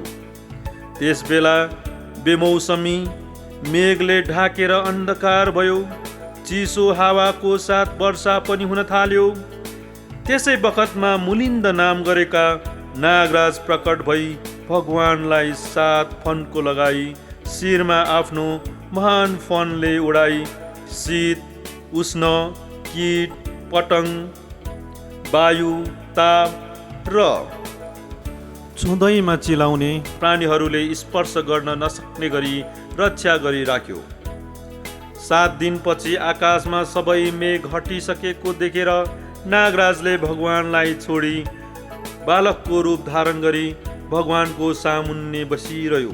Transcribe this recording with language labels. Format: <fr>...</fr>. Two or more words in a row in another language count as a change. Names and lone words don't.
<ne>त्यस बेला बेमौसमी मेघले ढाकेर अन्धकार भयो, चिसो हावाको साथ वर्षा पनि हुन थाल्यो। त्यसै बखतमा मुलिन्द नाम गरेका नागराज प्रकट भई भगवानलाई 7 फन्को लगाई शिरमा आफ्नो महान फनले उडाई शीत, उष्ण, कीट, पतंग, वायु, ताप र चुँदैमा चिलाउने प्राणीहरूले स्पर्श गर्न नसक्ने गरी रक्षा गरिराख्यो। 7 दिनपछि आकाशमा सबै मेघ हटिसकेको देखेर नागराजले भगवानलाई छोडी बालकको रूप धारण गरी भगवानको सामुन्ने बसिरह्यो।</ne>